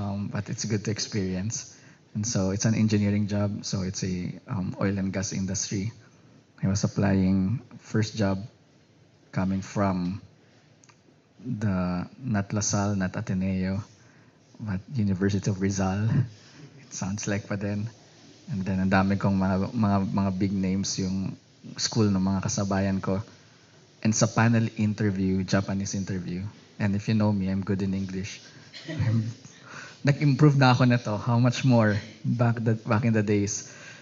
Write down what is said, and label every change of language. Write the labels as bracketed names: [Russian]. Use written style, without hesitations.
[English] But it's good to experience. And so it's an engineering job, so it's a oil and gas industry. I was applying first job coming from the not LaSalle, not Ateneo, but University of Rizal. It sounds like pa din. And then [Filipino] ang dami kong mga big names yung school ng mga kasabayan ko. [English] And sa panel interview, Japanese interview. And if you know me, I'm good in English. [Filipino] Nag-improve na ako nito. [English] How much more back in the days.